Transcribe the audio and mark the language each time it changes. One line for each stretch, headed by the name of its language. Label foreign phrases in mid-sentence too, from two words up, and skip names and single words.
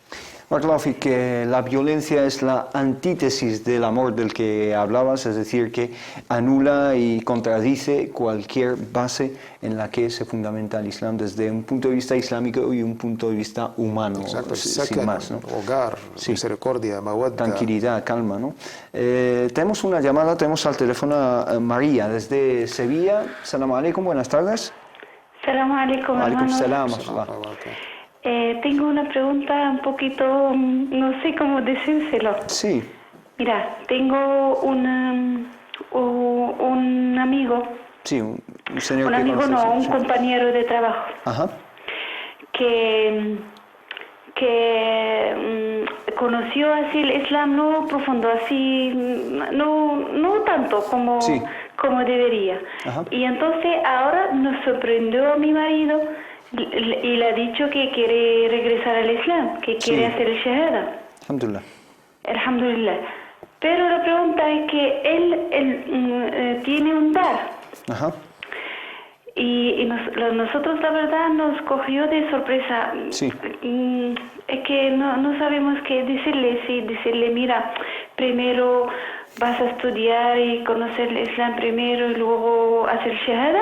Spanish: Barakallahu, que la violencia es la antítesis del amor del que hablabas, es decir, que anula y contradice cualquier base en la que se fundamenta el Islam desde un punto de vista islámico y un punto de vista humano. Exacto, sin más, ¿no? Hogar, misericordia, mawadda. Tranquilidad, calma, ¿no? Tenemos una llamada, tenemos al teléfono a María desde Sevilla.
Arabic: سلام عليكم,
Spanish: buenas tardes.
Arabic: سلام عليكم, hermano.
Spanish: Salam. Tengo una pregunta un poquito, no sé cómo decírselo. Sí. Mira, tengo un amigo. Sí, un señor. Un amigo no, un compañero de trabajo. Ajá. Que conoció así el Islam, no profundo, así, no tanto como debería. Ajá. Y entonces ahora nos sorprendió a mi marido y le ha dicho que quiere regresar al Islam, que quiere hacer el Shahada. Alhamdulillah. Alhamdulillah. Pero la pregunta es que él tiene un dar. Ajá. Y nosotros la verdad nos cogió de sorpresa. Sí. Es que no sabemos qué decirle. Si decirle, mira, primero vas a estudiar y conocer el Islam primero y luego hacer Shahada.